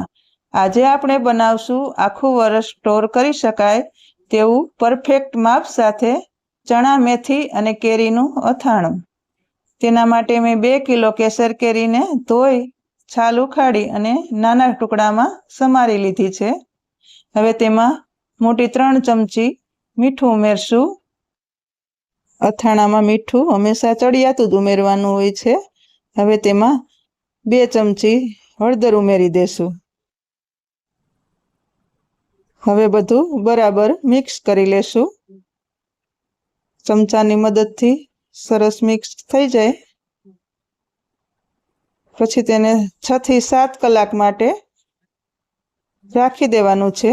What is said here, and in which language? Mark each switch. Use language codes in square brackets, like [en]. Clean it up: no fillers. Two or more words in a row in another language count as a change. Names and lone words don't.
[gu] આજ આપણે બનાવશું આખું વર્ષ સ્ટોર કરી શકાય તેવું પરફેક્ટ માપ સાથે ચના મેથી અને કેરીનું અથાણું। તેના માટે મૈં 2 કિલો કેસર કેરીને ધોઈ છાલ ઉખાડી અને નાના ટુકડામાં સમારી લીધી છે। હવે તેમાં મોટી 3 ચમચી મીઠું ઉમેરશું। અથાણામાં મીઠું હંમેશા ચડિયાતું જ ઉમેરવાનું હોય છે। હવે તેમાં 2 ચમચી હળદર ઉમેરી દેશું। હવે બધું બરાબર મિક્સ કરી લેશું। ચમચાની મદદથી સરસ મિક્સ થઈ જાય પછી તેને 6 થી 7 કલાક માટે રાખી દેવાનું છે।